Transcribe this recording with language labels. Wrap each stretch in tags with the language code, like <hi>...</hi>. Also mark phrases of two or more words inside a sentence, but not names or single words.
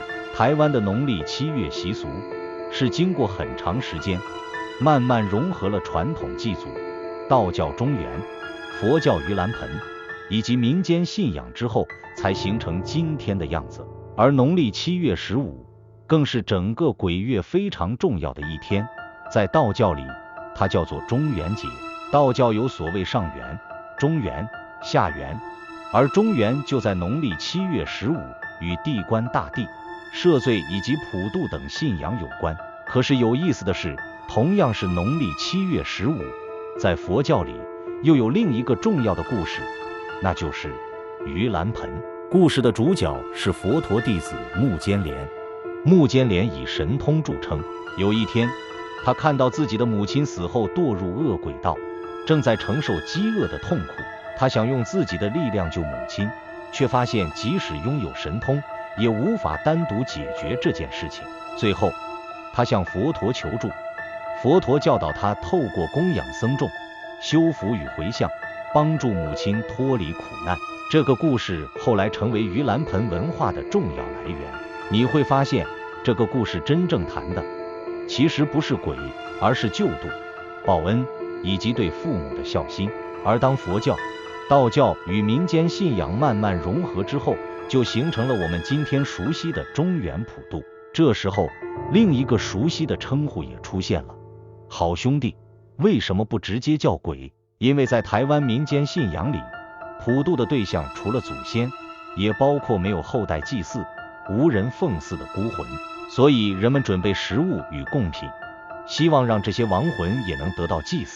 <zh>台灣的農曆7月習俗是經過很長時間慢慢融合了傳統祭祖、道教中元、佛教盂蘭盆以及民間信仰之後才形成今天的樣子。而農曆7月15更是整個鬼月非常重要的一天，在道教裡它叫做中元節。道教有所謂上元、中元、下元，而中元就在農曆7月15，與地官大帝、赦罪以及普渡等信仰有關。可是有意思的是，同樣是農曆7月15，在佛教裡又有另一個重要的故事，那就是盂蘭盆。故事的主角是佛陀弟子目犍連。目犍連以神通著稱，有一天他看到自己的母親死後墮入惡鬼道，正在承受飢餓的痛苦。他想用自己的力量救母親，卻發現即使擁有神通也無法單獨解決這件事情。最後他向佛陀求助，佛陀教導他透過供養僧眾、修福與回向，幫助母親脫離苦難。這個故事後來成為盂蘭盆文化的重要來源。你會發現，這個故事真正談的其實不是鬼，而是救度、報恩以及對父母的孝心。而當佛教、道教與民間信仰慢慢融合之後，就形成了我們今天熟悉的中元普渡。這時候，另一個熟悉的稱呼也出現了——好兄弟。為什麼不直接叫鬼？因為在台灣民間信仰裡，普渡的對象除了祖先，也包括沒有後代祭祀、無人奉祀的孤魂，所以人們準備食物與貢品，希望讓這些亡魂也能得到祭祀。</zh>